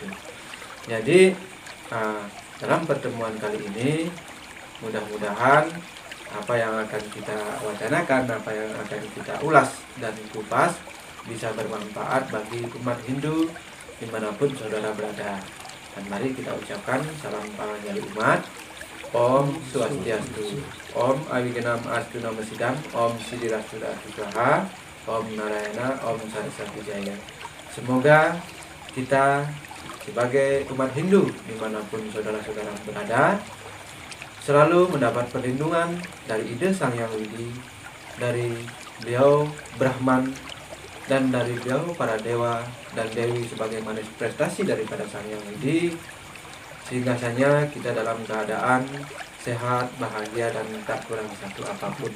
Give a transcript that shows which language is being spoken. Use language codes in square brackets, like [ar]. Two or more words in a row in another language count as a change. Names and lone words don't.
[id] Jadi dalam pertemuan kali ini mudah-mudahan apa yang akan kita wacanakan, apa yang akan kita ulas dan kupas bisa bermanfaat bagi umat Hindu dimanapun saudara berada. Dan mari kita ucapkan salam panjali umat. [sa] Om Swastiastu, Om Awiganam Astu Nama Sidam, Om Sidirastu Swaha, Om Narayana, Om Saraswati Jaya. [id] Semoga kita sebagai umat Hindu dimanapun saudara-saudara berada selalu mendapat perlindungan dari ide Sang Yang Widi, dari beliau Brahman, dan dari beliau para dewa dan dewi sebagai manifestasi daripada Sang Yang Widi, sehingga saja kita dalam keadaan sehat, bahagia, dan tak kurang satu apapun.